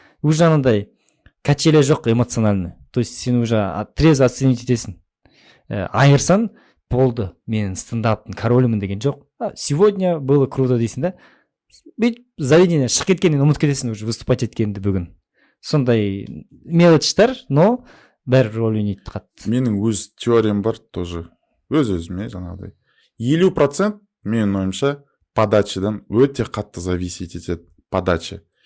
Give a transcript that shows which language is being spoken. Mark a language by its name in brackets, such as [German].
[Russian] Уже андай качеля жоқ эмоциональный. То есть сен уже трезво оценить етесің. [Kazakh] Айырсан, болды, мен стендаптың королімін деген жоқ. [Russian] Сегодня было круто [Kazakh] дейсің да. Бүйтіп заведение шығып кеткеннен ұмытып кетесің [Russian] уже выступать [Kazakh] еткенді бүгін. Сондай мелочтар, но бәрі рөл ойнайды қатты. Менің өз теориям бар тоже. Өз-өзіме жаңағыдай. 50% менің ойымша подачадан өте қатты зависеть етеді подача.